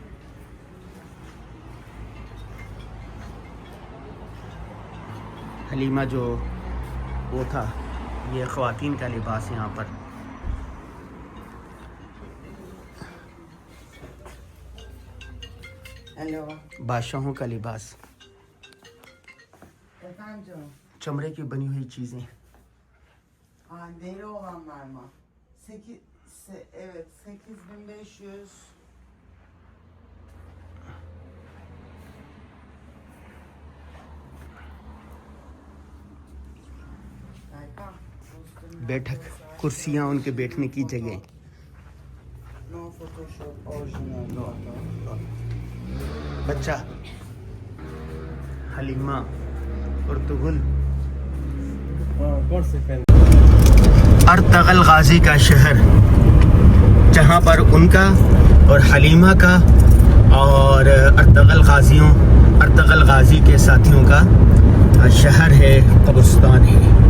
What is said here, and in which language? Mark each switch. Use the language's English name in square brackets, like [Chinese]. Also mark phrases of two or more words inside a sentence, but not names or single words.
[Urdu] حلیمہ جو وہ تھا، یہ خواتین کا لباس یہاں پر. بادشاہوں کا لباس. چمڑے کی بنی ہوئی چیزیں. [Turkish] Deri olanlar mı? Evet, 8500. [Urdu] بیٹھک، کرسیاں، ان کے بیٹھنے کی جگہ. [Turkish] No Photoshop, orijinal. [Urdu] بچہ، حلیمہ، ارطغرل. ارطغرل غازی کا شہر، جہاں پر ان کا اور حلیمہ کا اور ارطغرل غازی کے ساتھیوں کا شہر ہے، قبرستان ہے.